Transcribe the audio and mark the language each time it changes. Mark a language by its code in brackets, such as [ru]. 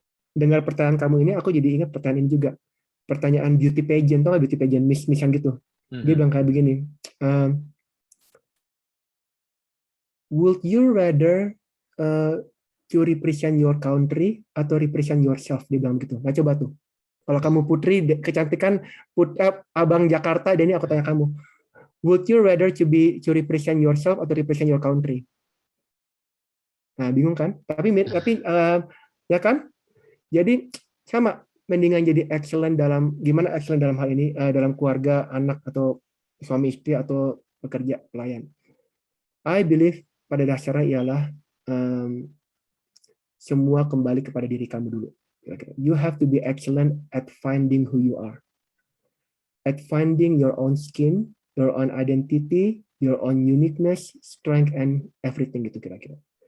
[id] Dengar pertanyaan kamu ini, aku jadi ingat pertanyaan ini juga. Pertanyaan [en] beauty pageant, [id] tau gak beauty pageant, Miss-Missan gitu. Dia bilang kayak begini, [en] would you rather to represent your country [id] atau [en] represent yourself? [id] Dia bilang gitu. Nah coba tuh. Kalau kamu Putri, kecantikan Abang Jakarta, dan ini aku tanya kamu, [en] would you rather to represent yourself atau represent your country? [id] Nah bingung kan? Tapi ya kan? Jadi sama, mendingan jadi excellent dalam gimana excellent dalam hal ini, dalam keluarga, anak atau suami istri atau pekerja pelayan. [en] I believe [id] pada dasarnya ialah semua kembali kepada diri kamu dulu. [en] You have to be excellent at finding who you are, at finding your own skin, your own identity, your own uniqueness, strength, and everything [id] gitu kira-kira.